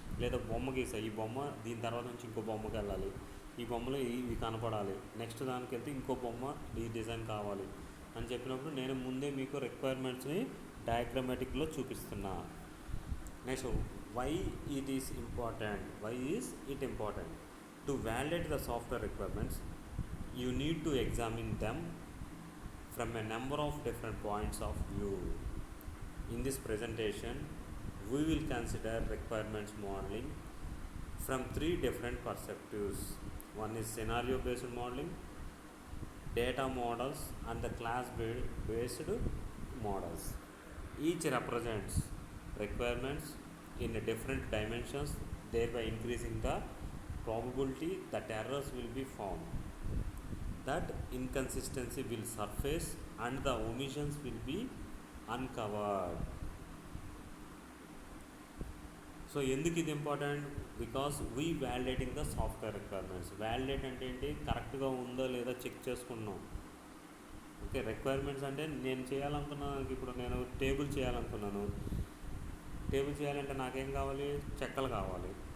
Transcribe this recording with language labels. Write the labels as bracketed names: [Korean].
[Telugu] లేదా బొమ్మ గీసా, ఈ బొమ్మ దీని తర్వాత నుంచి ఇంకో బొమ్మకి వెళ్ళాలి, ఈ బొమ్మలో ఇవి కనపడాలి, నెక్స్ట్ దానికి వెళ్తే ఇంకో బొమ్మ ఈ డిజైన్ కావాలి అని చెప్పినప్పుడు నేను ముందే మీకు రిక్వైర్మెంట్స్ని డయాగ్రమాటిక్లో చూపిస్తున్నా. [English] Next, why it is important? Why is it important? To validate the software requirements you need to examine them from a number of different points of view. In this presentation, we will consider requirements modeling from 3 different perspectives. One is scenario based modeling, data models, and the class based models. Each represents requirements in different dimensions, thereby increasing the probability that errors will be found, that inconsistency will surface, and the omissions will be uncovered. [Telugu] So ఎందుకు ఇది important? [English] Because we validating the software requirements. [Telugu] Validate అంటే ఏంటి? కరెక్ట్గా ఉందో లేదా check చేసుకున్నాం. Okay, requirements అంటే నేను చేయాలనుకున్నాను. ఇప్పుడు నేను టేబుల్ చేయాలనుకున్నాను. టేబుల్ చేయాలంటే నాకేం కావాలి? చెక్కలు కావాలి.